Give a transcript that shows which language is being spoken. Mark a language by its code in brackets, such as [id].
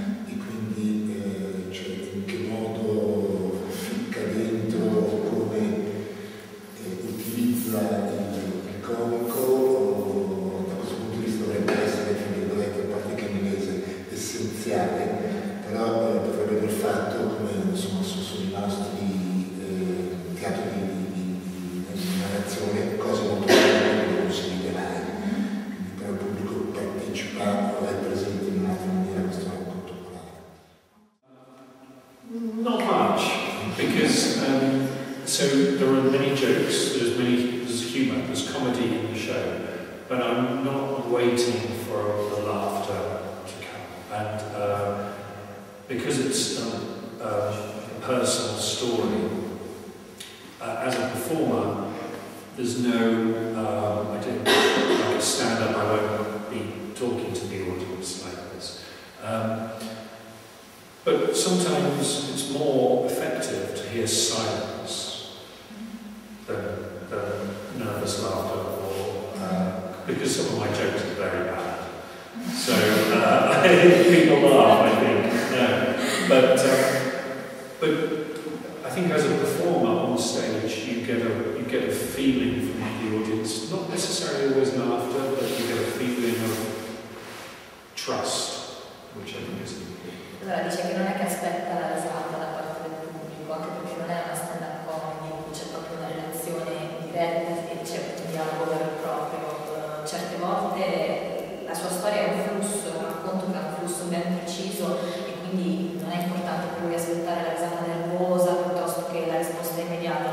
[it] E quindi cioè, in che modo ficca dentro, come utilizza il comico, da questo punto di vista dovrebbe essere, tra virgolette, a parte che in inglese, essenziale, però potrebbe aver fatto, come insomma sono i nostri teatri di narrazione, cose molto belle che non si vede mai. Però il pubblico partecipa o è presente in un'altra maniera a questo racconto orale. [en] Not much, because so there are many jokes, there's humour, there's comedy in the show, but I'm not waiting for the laughter to come. And because it's a personal story, as a performer, there's no, I don't, like a stand-up, I won't be talking to the audience like this. But sometimes it's more effective to hear silence than nervous laughter, or because some of my jokes are very bad. So people laugh, I think. No. But I think as a performer on stage, you get a feeling from the audience, not necessarily always laughter, but you get a feeling of trust, which I think is important. [it] Allora dice che non è che aspetta la risata da parte del pubblico, anche perché non è una stand-up comedy in cui c'è proprio una relazione diretta e c'è un dialogo vero e proprio. Certe volte la sua storia è un flusso, un racconto che ha un flusso ben preciso e quindi non è importante per lui aspettare la risata nervosa piuttosto che la risposta immediata.